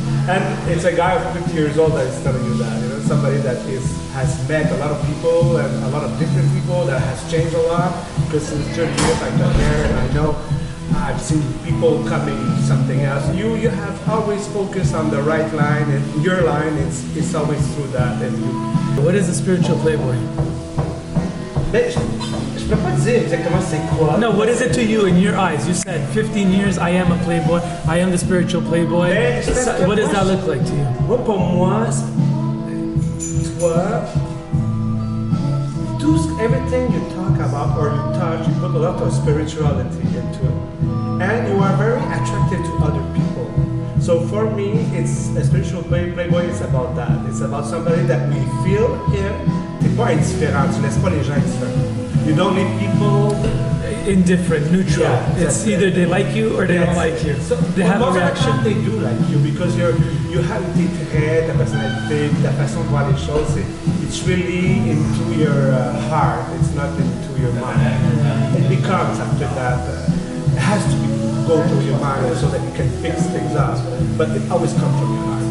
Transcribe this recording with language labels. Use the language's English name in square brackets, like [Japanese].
[English] And it's a guy of 50 years old that is telling you that, somebody that has met a lot of people and a lot of different people, that has changed a lot. Because since 30 years I got there, and I know I've seen people coming something else. You have always focused on the right line, and your line it's always through that. And what is a Spiritual Playboy? [French] Je peux pas dire exactement c'est quoi. [English] No, what is it to you in your eyes? You said 15 years, I am a playboy, I am the Spiritual Playboy. What does that look like to you? [French] Moi, pour moi, toi, [English] everything you talk about or you touch, you put a lot of spirituality into it. And you are very attractive to other people. So for me, it's a Spiritual Playboy, it's about that. It's about somebody that we feel him. [French] T'es pas indifférent, tu laisses pas les gens indifférents. [English] You don't leave people indifferent, neutral. Yeah, it's either they like you or they don't like you. So they have a reaction. They do like you because you have [French] tes traits, ta personnalité, ta façon de voir les choses. [English] It's really into your heart. It's not into your mind. It becomes after that. It has to go through your mind so that you can fix things up. But it always comes from your heart.